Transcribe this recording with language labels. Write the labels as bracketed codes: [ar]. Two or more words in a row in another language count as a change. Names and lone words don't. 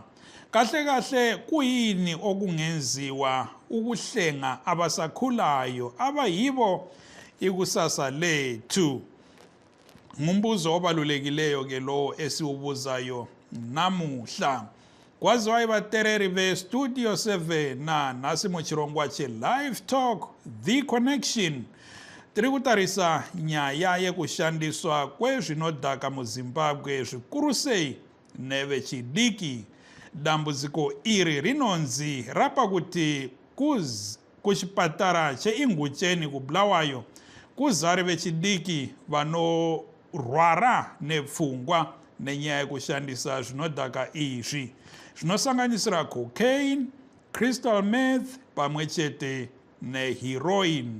[nd] Kahle kahle kuyini okungenziwa ukuhlenga abasakhulayo abayibo ikusasa lethu? Ngumbuzo obalulekileyo ke lo esiwubuzayo namuhla. [sn] Kwaziwa ibatereri be-Studio 7 nasi muchirongwa che-Livetalk, The Connection. Tiri kutarisa nyaya yekushandiswa kwezvinodhaka muZimbabwe zvikuru sei nevechidiki. Dambudziko iri rinonzi rapa kuti kuchipatara cheIngutsheni kuBulawayo kuzare vechidiki vanorwara nepfungwa nenyaya yekushandisa zvinodhaka izvi zvinosanganisira cocaine, [en] crystal meth [sn] pamwechete neheroin.